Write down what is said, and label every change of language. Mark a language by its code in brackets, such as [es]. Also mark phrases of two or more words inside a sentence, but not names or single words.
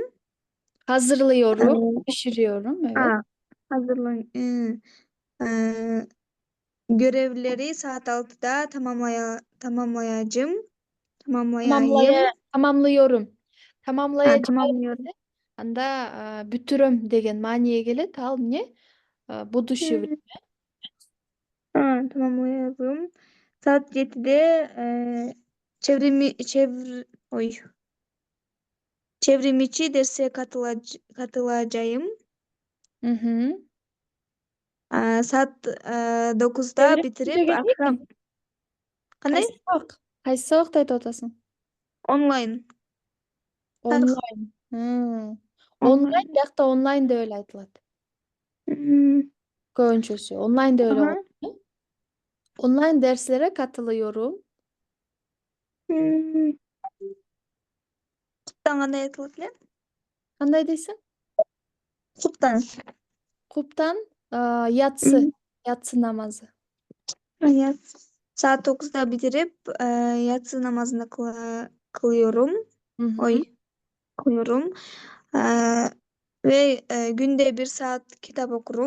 [tr] Hazırlıyorum. Ee, Pişiriyorum. Evet. aa, hazırlan. Ee, Görevleri saat 6'da tamamlayacağım. Tamamlayayım. Tamamlıyorum. Tamamlayacağım. Tamamlıyorum. [ky] Анда бүтүрөм деген мааниге келет. Ал эмне? Будущее Hmm, [ru] время. [tr] tamamlıyorum. Saat 7'de oy, çevrimiçi derse katılacağım. Hı hı. Saat 9'da Çevrimiçi bitirip [ky] деген [tr] akşam [ky] эмне? kanday Кайсы сабак? Кайсы сабакты айтып атасың? [tr] online tarih [ky] Онлайн. Онлайн, online. биякта онлайн деп эле айтылат. Hmm, Көбүнчөсү онлайн деп эле aha. коет. Онлайн [tr] derslere katılıyorum. [ky] Хмм, Куттан кандай айтылат эле? Кандай дейсиң? Kuttan. Куптан yatsı. Hmm, [tr] Yatsı namazı. evet. Saat 9'da bitirip yatsı namazını kılıyorum. Hı hı. Oy, kılıyorum. E, Ve günde 1 saat kitap okurum.